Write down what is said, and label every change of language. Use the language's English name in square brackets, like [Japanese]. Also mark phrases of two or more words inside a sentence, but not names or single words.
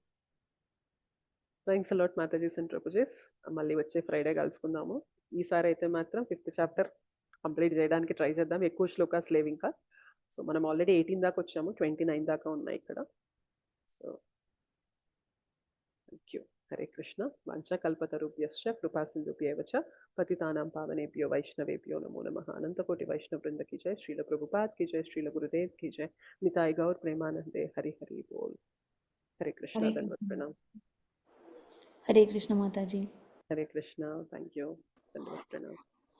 [English] Thanks a lot Matajis and Prabhujis. [Telugu] మళ్ళీ వచ్చే ఫ్రైడే కలుసుకుందాము. ఈసారి అయితే మాత్రం [English] 5th chapter complete [Telugu] చేయడానికి ట్రై చేద్దాం. ఎక్కువ శ్లోకాస్ లేవు ఇంకా. సో, మనం ఆల్రెడీ 18 దాకా వచ్చాము. 29 దాకా ఉన్నాయి ఇక్కడ. సో, [English] thank you. [Telugu] హరే కృష్ణ. [Sanskrit] వాంఛా కల్పతరుభ్యశ్చ కృపా సింధుభ్యేవ చ పతితానాం పావనేభ్యో వైష్ణవేభ్యో నమో నమః. अनन्त कोटि वैष्णव वृन्द [Hindi] की जय. श्रील प्रभुपाद की जय. श्रील गुरुदेव की जय. [Bangla] নিতাই গৌর প্রেমানন্দে. হরি হরি বোল. हरे कृष्णा. [Hindi] हरे धन्यवाद प्रणाम. हरे कृष्ण माताजी. हरे कृष्णा. [English] thank you. [Hindi] धन्यवाद प्रणाम.